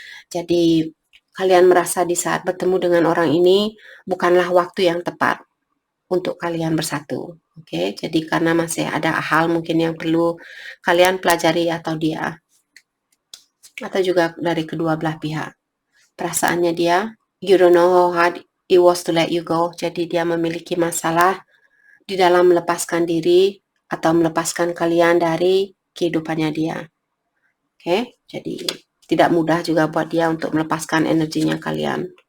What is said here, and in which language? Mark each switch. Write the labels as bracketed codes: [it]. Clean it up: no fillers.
[id] Jadi kalian merasa di saat bertemu dengan orang ini bukanlah waktu yang tepat untuk kalian bersatu. Oke, jadi karena masih ada hal mungkin yang perlu kalian pelajari atau dia atau juga dari kedua belah pihak. Perasaannya dia, [en] you don't know how hard it was to let you go. [id] Jadi dia memiliki masalah di dalam melepaskan diri atau melepaskan kalian dari kehidupannya dia. Oke, jadi tidak mudah juga buat dia untuk melepaskan energinya kalian.